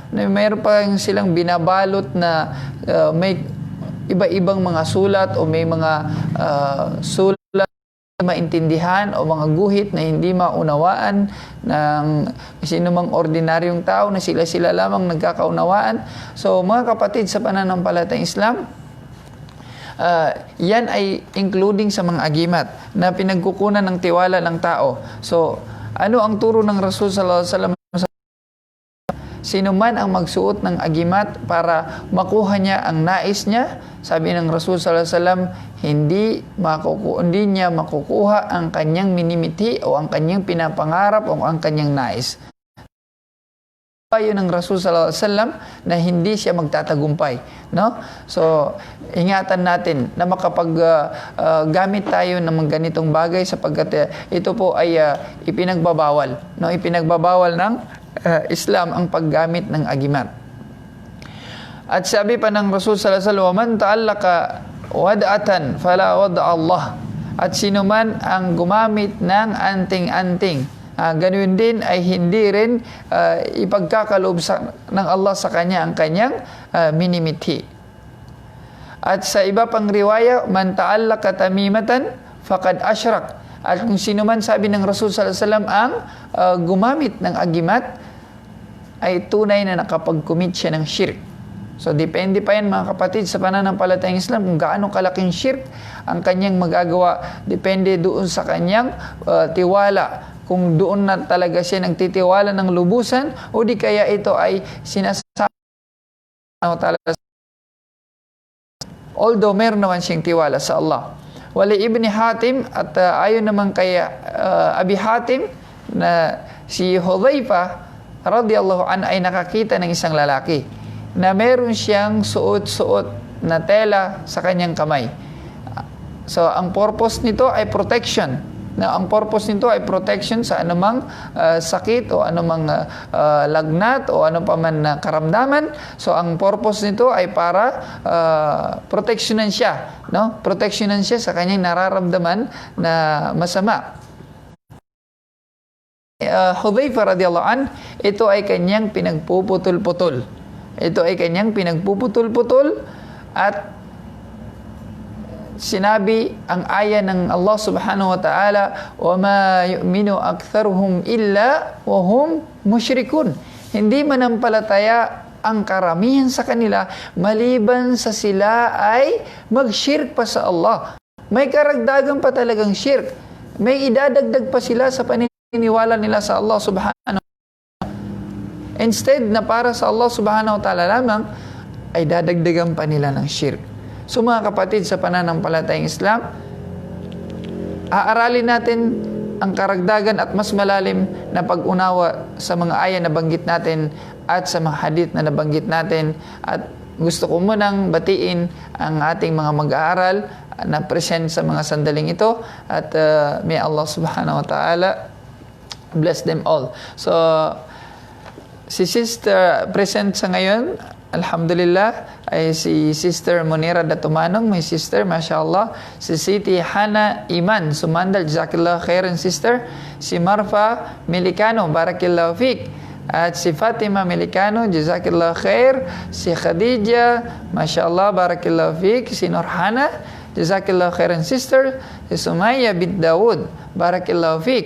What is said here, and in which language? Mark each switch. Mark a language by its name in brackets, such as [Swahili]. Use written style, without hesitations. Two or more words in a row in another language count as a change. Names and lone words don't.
[Filipino] Mayroon pa silang binabalot na may iba-ibang mga sulat o may mga sulat na maintindihan o mga guhit na hindi maunawaan ng sino mang ordinaryong tao, na sila lamang nagkakaunawaan. So mga kapatid sa pananampalatayang Islam, yan ay including sa mga agimat na pinagkukunan ng tiwala ng tao. So ano ang turo ng Rasul [Arabic] صلى الله عليه وسلم? [Filipino] Sino man ang magsuot ng agimat para makuha niya ang nais niya, sabi ng Rasul [Arabic] صلى الله عليه وسلم, [Filipino] hindi niya makukuha ang kanyang minimithi o ang kanyang pinapangarap o ang kanyang nais. Ayon ng Rasul [Arabic] صلى الله عليه وسلم [Filipino] na hindi siya magtatagumpay, no? So ingatan natin na makapag-gamit tayo ng mga ganitong bagay, sapagkat ito po ay ipinagbabawal, no? Ipinagbabawal ng Islam ang paggamit ng agimat. At sabi pa ng Rasul [Arabic] صلى الله عليه وسلم, من تعلق ودعة فلا ودع الله. [Filipino] At sino man ang gumamit ng anting-anting, ganoon din ay hindi rin ipagkakaloob ng Allah sa kanya ang kanyang minimithi. At sa iba pang riwaya, [Arabic] من تعلق تميمة فقد أشرك. [Filipino] At kung sino man, sabi ng Rasul [Arabic] صلى الله عليه وسلم, [Filipino] ang gumamit ng agimat ay tunay na nakapag-commit siya ng shirk. So depende pa yan mga kapatid sa pananampalatayang Islam kung gaano kalaking shirk ang kanyang magagawa. Depende doon sa kanyang tiwala, kung doon na talaga siya nagtitiwala ng lubusan o di kaya ito ay sinasabi. Although meron naman siyang tiwala sa Allah. Wali Ibn Hatim, at ayon naman kay Abi Hatim, na si Hudhaifa [Arabic] رضي الله عنه [Filipino] ay nakakita ng isang lalaki na meron siyang suot-suot na tela sa kanyang kamay. So ang purpose nito ay protection. Ang purpose nito ay protection sa anumang sakit o anumang lagnat o ano pa man na karamdaman. So ang purpose nito ay para protectionan siya, no? Protectionan siya sa kanyang nararamdaman na masama. Hudhaifa [Arabic] رضي الله عن, [Filipino] ito ay kanyang pinagpuputol-putol. At sinabi ang aya ng Allah [Arabic] سبحانه وتعالى, وما يؤمن أكثرهم إلا وهم مشركون. [Filipino] Hindi manampalataya ang karamihan sa kanila maliban sa sila ay mag-shirk pa sa Allah. May karagdagan pa talagang shirk. May idadagdag pa sila sa paniniwala nila sa Allah [Arabic] سبحانه وتعالى. [Filipino] Instead na para sa Allah [Arabic] سبحانه وتعالى [Filipino] lamang, ay dadagdagan pa nila ng shirk. So mga kapatid sa pananampalatayang Islam, aaralin natin ang karagdagan at mas malalim na pag-unawa sa mga aya na banggit natin at sa mga hadith na nabanggit natin. At gusto ko munang batiin ang ating mga mag-aaral na present sa mga sandaling ito, at [English] may Allah [Arabic] سبحانه وتعالى [English] bless them all. [Filipino] So si Sister present sa ngayon, alhamdulillah, ay si Sister Monira Datumanong, [English] my sister, mashallah. [Filipino] Si Siti Hana Iman Sumandal, [Arabic] جزاك الله خيرا [Filipino] sister. Si Marfa Milikano, [Arabic] بارك الله فيك. [Filipino] At si Fatima Milikano, [Arabic] جزاك الله خير. [Filipino] Si Khadija, mashallah, [Arabic] بارك الله فيك. [Filipino] Si Nurhana, [Arabic] جزاك الله خيرا [Filipino] sister. Si Sumaya bint Daud, [Arabic] بارك الله فيك.